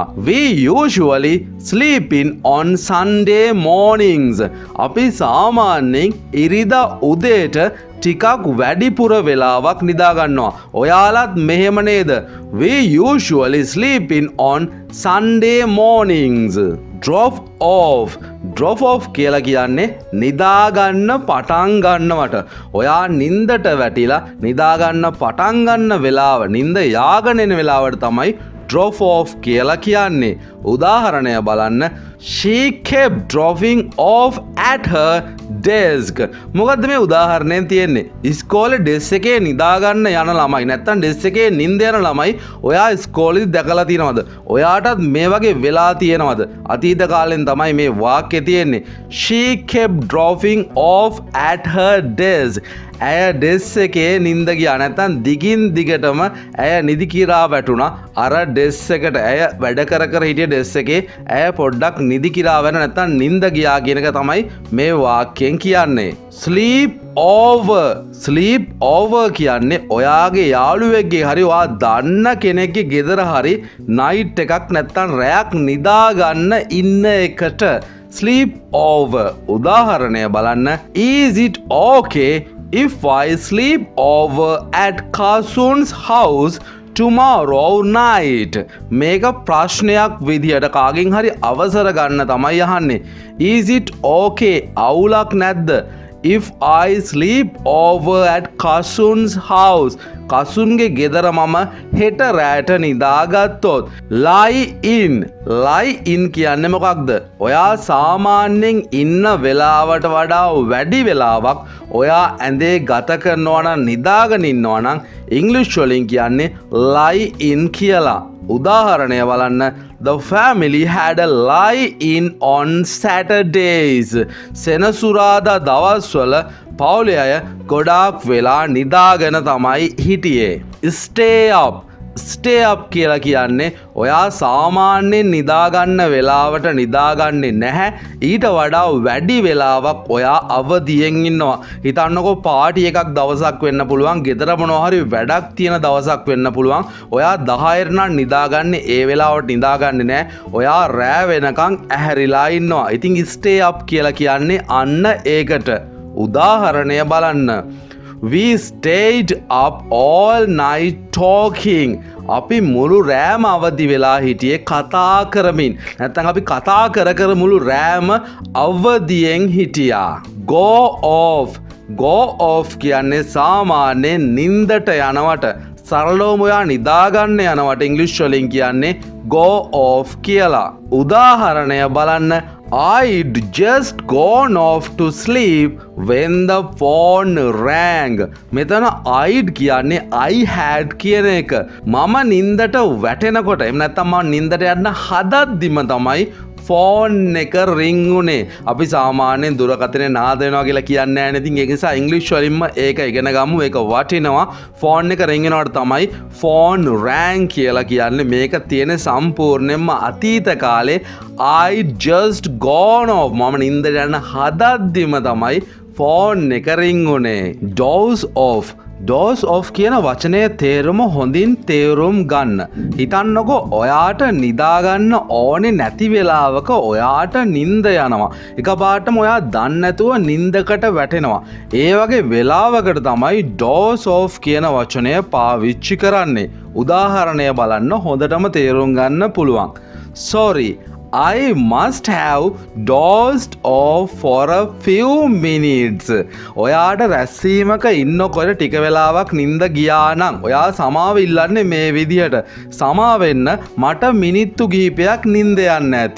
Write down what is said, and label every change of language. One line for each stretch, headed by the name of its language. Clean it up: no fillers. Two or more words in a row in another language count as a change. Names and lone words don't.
English: We usually sleep in on Sunday mornings.
Sinhala: අපි සාමාන්‍යයෙන් ඉරිදා උදේට ටිකක් වැඩිපුර වෙලාවක් නිදාගන්නවා. ඔයාලත් මෙහෙම නේද?
English: We usually sleep in on Sunday mornings. Drop off. Drop off
Sinhala: කියලා කියන්නේ නිදාගන්න පටන් ගන්නවට. ඔයා නින්දට වැටිලා නිදාගන්න පටන් ගන්න වෙලාව, නින්ද යාගෙන එන වෙලාවට තමයි
English: drop off
Sinhala: කියලා කියන්නේ. උදාහරණය බලන්න.
English: She kept dropping off at her desk.
Sinhala: මොකද්ද මේ උදාහරණයෙන් තියෙන්නේ? ඉස්කෝලේ ඩෙස්ක් එකේ නිදාගන්න යන ළමයි නැත්තම් ඩෙස්ක් එකේ නිින්ද යන ළමයි ඔයා ඉස්කෝලේදී දැකලා තියෙනවද? ඔයාටත් මේ වගේ වෙලා තියෙනවද? අතීත කාලෙන් තමයි මේ වාක්‍යය තියෙන්නේ.
English: She kept dropping off at her desk.
Sinhala: ඇය ඩෙස් එකේ නින්ද ගියා නැත්තම් දිගින් දිගටම ඇය නිදි කිරා වැටුණා. අර ඩෙස් එකට ඇය වැඩ කර කර හිටිය ඩෙස් එකේ ඇය පොඩ්ඩක් නිදි කිරා වෙන නැත්තම් නින්ද ගියා කියන එක තමයි මේ වාක්‍යයෙන් කියන්නේ.
English: sleep over. sleep over
Sinhala: කියන්නේ ඔයාගේ යාළුවෙක්ගේ හරි ඔයා දන්න කෙනෙක්ගේ ගෙදර හරි නයිට් එකක් නැත්තම් රැයක් නිදාගන්න ඉන්න එකට
English: sleep over.
Sinhala: උදාහරණය බලන්න.
English: Is it okay if I sleep over at Kasun's house tomorrow night?
Sinhala: මේක ප්‍රශ්නයක් විදියට කාගෙන් හරි අවසර ගන්න තමයි අහන්නේ.
English: Is it okay?
Sinhala: අවුලක් නැද්ද?
English: if I sleep over at Kasun's house.
Sinhala: කසුන්ගේ ගෙදර මම හෙට රෑට නිදාගත්තොත්.
English: lie in
Sinhala: කියන්නේ මොකක්ද? ඔයා සාමාන්‍යයෙන් ඉන්න වෙලාවට වඩා වැඩි වෙලාවක් ඔයා ඇඳේ ගත කරනවා නම් නිදාගෙන ඉන්නවා නම් ඉංග්‍රීසි වලින් කියන්නේ
English: lie in
Sinhala: කියලා. උදාහරණය බලන්න.
English: The family had a lie-in on Saturdays.
Sinhala: සෙනසුරාදා දවස්වල පවුලේ අය ගොඩාක් වෙලා නිදාගෙන තමයි හිටියේ.
English: Stay up
Sinhala: කියලා කියන්නේ ඔයා සාමාන්‍යයෙන් නිදාගන්න වෙලාවට නිදාගන්නේ නැහැ. ඊට වඩා වැඩි වෙලාවක් ඔයා අවදියෙන් ඉන්නවා. හිතන්නකෝ පාටි එකක් දවසක් වෙන්න පුළුවන්. ගෙදර මොනවා හරි වැඩක් තියෙන දවසක් වෙන්න පුළුවන්. ඔයා 10ට නම් නිදාගන්නේ ඒ වෙලාවට නිදාගන්නේ නැහැ. ඔයා රෑ වෙනකන් ඇහැරිලා ඉන්නවා. ඉතින්
English: stay up
Sinhala: කියලා කියන්නේ අන්න ඒකට. උදාහරණය බලන්න.
English: We stayed up all night talking.
Sinhala: අපි මුළු රෑම අවදි වෙලා හිටියේ කතා කරමින්. නැත්නම් අපි කතා කර මුළු රෑම අවදියෙන් හිටියා.
English: Go off
Sinhala: කියන්නේ සාමාන්‍යයෙන් නින්දට යනවට සරලවම ඔයා නිදාගන්න යනවට ඉංග්‍රීසි වලින් කියන්නේ
English: go off
Sinhala: කියලා. උදාහරණය බලන්න.
English: I'd just gone off to sleep when the phone rang.
Sinhala: මෙතන I'd කියන්නේ
English: I had
Sinhala: කියන එක. මම නින්දට වැටෙනකොට එහෙම නැත්නම් මම නින්දට යන්න හදද්දිම තමයි ෆෝන් එක රින් උනේ. අපි සාමාන්‍යයෙන් දුරකථනයේ නාද වෙනවා කියලා කියන්නේ නැහැ නේද? ඉතින් ඒක නිසා ඉංග්‍රීසි වලින්ම ඒක ඉගෙන ගමු. ඒක වටිනවා. ෆෝන් එක රින් වෙනවට තමයි
English: phone rang
Sinhala: කියලා කියන්නේ.
English: මේක තියෙන සම්පූර්ණයෙන්ම අතීත කාලේ I just gone off.
Sinhala: මම නින්දට යන්න හදද්දිම තමයි ෆෝන් එක රින් උනේ.
English: Doze off
Sinhala: කියන වචනය තේරුම හොඳින් තේරුම් ගන්න. හිතන්නකෝ ඔයාට නිදාගන්න ඕනේ නැති වෙලාවක ඔයාට නින්ද යනවා. එකපාරටම ඔයා දන්නේ නැතුව නින්දකට වැටෙනවා. ඒ වගේ වෙලාවකට තමයි
English: doze off
Sinhala: කියන වචනය පාවිච්චි කරන්නේ. උදාහරණය බලන්න හොඳටම තේරුම් ගන්න පුළුවන්.
English: Sorry, I must have dozed off for a few minutes.
Sinhala: ඔයාට රැස්වීමක ඉන්නකොට ටික වෙලාවක් නිින්ද ගියා නම් ඔයා සමාව ඉල්ලන්නේ මේ විදිහට. සමා වෙන්න මට මිනිත්තු කිහිපයක් නිින්ද යන්න ඇති.